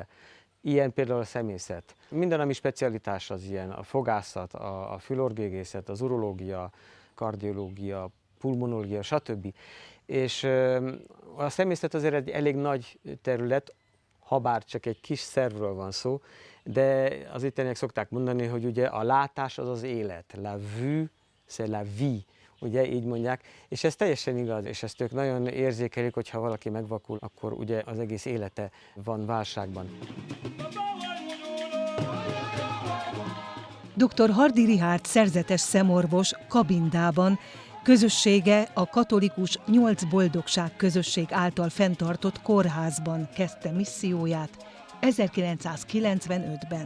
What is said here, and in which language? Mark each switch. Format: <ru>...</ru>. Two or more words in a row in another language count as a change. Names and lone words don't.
<hu>Ilyen például a szemészet. Minden, ami specialitás az ilyen, a fogászat, a fülorgégészet, az urológia, kardiológia, pulmonológia, stb. És a szemészet azért egy elég nagy terület, habár csak egy kis szervről van szó, de az itteniek szokták mondani, hogy ugye a látás az az élet.</hu> <fr>La vue, c'est la vie.</fr> <hu>Ugye így mondják, és ez teljesen igaz, és ezt ők nagyon érzékelik, hogy ha valaki megvakul, akkor ugye az egész élete van válságban. Dr. Hardy Richárd szerzetes szemorvos Kabindában, közössége a katolikus 8 boldogság közösség által fenntartott kórházban kezdte misszióját 1995-ben.</hu>